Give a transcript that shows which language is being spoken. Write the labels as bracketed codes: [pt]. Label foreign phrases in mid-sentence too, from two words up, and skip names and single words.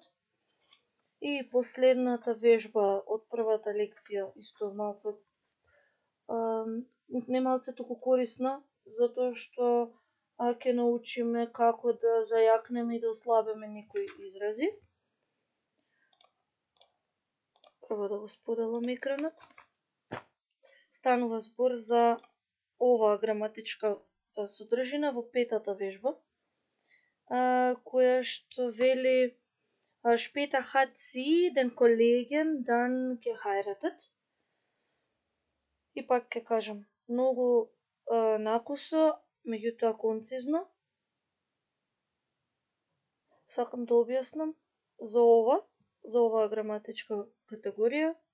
[mk] И последната вежба од првата лекција, исто малце, не малце туку корисна, затоа што ќе научиме како да зајакнеме и да ослабиме некои изрази. Прво да го споделам екранот. Станува збор за оваа граматичка содржина во петата вежба, која што вели [de] später hat sie den Kollegen dann geheiratet. [mk] И пак ќе кажам, многу накусо, меѓутоа концизно. Сакам да објаснам за оваа граматичка категорија.